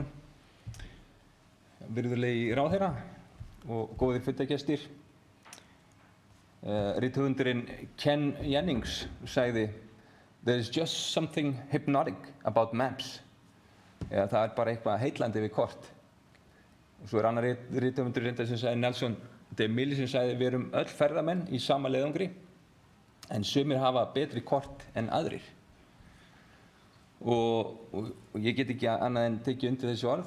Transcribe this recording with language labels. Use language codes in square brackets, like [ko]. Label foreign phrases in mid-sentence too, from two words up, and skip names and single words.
[is] Virðulegi ráðherra og góðir fundargestir. Rithöfundurinn Ken Jennings sagði [en] "There's just something hypnotic about maps." [is] Eða það er bara eitthvað heillandi við kort. Og svo er annar rithöfundur reyndar sem sagði, Nelson DeMille, sem sagði "Við erum öll ferðamenn í sama leiðangri, en sumir hafa betri kort en aðrir." Og ég get ekki annað en tekið undir þessi orð.